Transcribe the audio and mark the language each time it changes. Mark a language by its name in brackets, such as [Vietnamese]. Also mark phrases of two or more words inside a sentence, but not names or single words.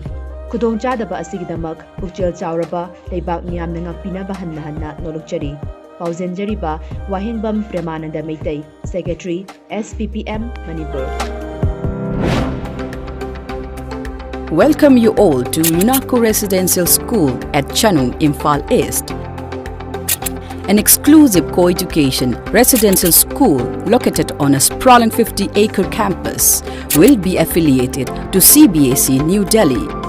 [Manipuri] Kudong Chadaba Asigidamak, Bukchel Chauraba, Lebak Miyam Nangapina Bahanahana, Nolokchari. Pauzen Jariba, Wahinbam Premananda Meitei, Secretary, SPPM, Manipur. [English] Welcome you all to Minako Residential School at Chanung, Imphal East. An exclusive co-education residential school located on a sprawling 50-acre campus will be affiliated to CBSE New Delhi.